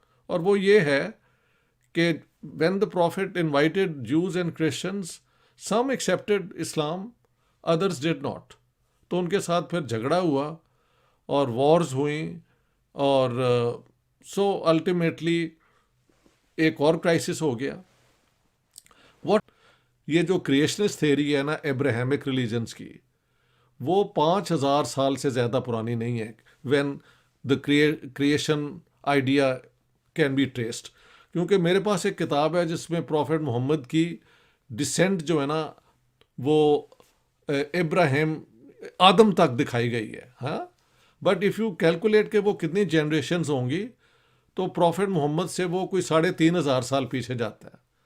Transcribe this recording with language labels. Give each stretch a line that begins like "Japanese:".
Urdu: اور وہ یہ ہے کہ
English: when the prophet invited Jews and Christians, some accepted Islam, others did not.
Urdu: تو ان کے ساتھ پھر جھگڑا ہوا اور وارز ہوئیں, اور سو الٹیمیٹلی ایک اور کرائسس ہو گیا. یہ جو کریشنسٹ تھیوری ہے نا ابراہیمک ریلیجنس کی, وہ 5000 سال سے زیادہ پرانی نہیں ہے.
English: when the creation idea can be traced.
Urdu: کیونکہ میرے پاس ایک کتاب ہے جس میں پروفٹ محمد کی ڈسینٹ جو ہے نا وہ ابراہیم آدم تک دکھائی گئی ہے. ہاں, بٹ اف یو کیلکولیٹ کہ وہ کتنی جنریشنز ہوں گی تو پروفٹ محمد سے وہ کوئی 3500 سال پیچھے جاتا ہے.